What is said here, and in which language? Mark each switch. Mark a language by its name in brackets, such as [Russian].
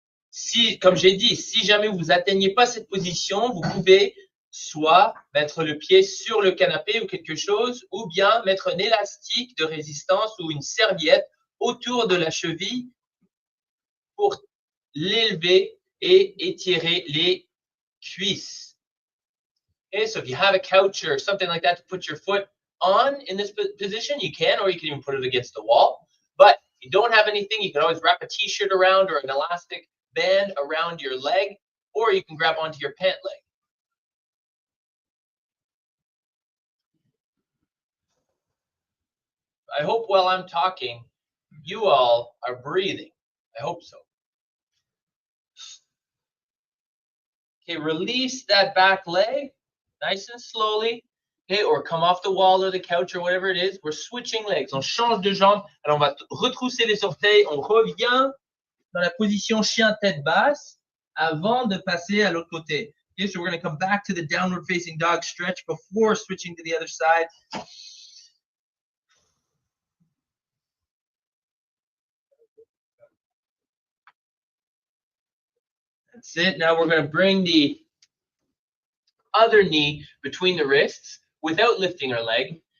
[French] Si, comme j'ai dit, si jamais vous n'atteignez pas cette position, vous pouvez soit mettre le pied sur le canapé ou quelque chose, ou bien mettre un élastique de résistance ou une serviette autour de la cheville pour l'élever et étirer les cuisses. [English] Okay, so if you have a couch or something like that to put your foot on in this position, you can, or you can even put it against the wall. But if you don't have anything, you can always wrap a t-shirt around or an elastic band around your leg, or you can grab onto your pant leg. I hope while I'm talking, you all are breathing. I hope so. Okay, release that back leg nice and slowly. Okay, or come off the wall or the couch or whatever it is. We're switching legs. [French] On change de jambe. Alors, on va retrousser les orteils. On revient dans la position chien tête basse avant de passer à l'autre côté. [English] Okay, so we're going to come back to the downward facing dog stretch before switching to the other side. That's it. Now we're going to bring the other knee between the wrists without lifting our leg.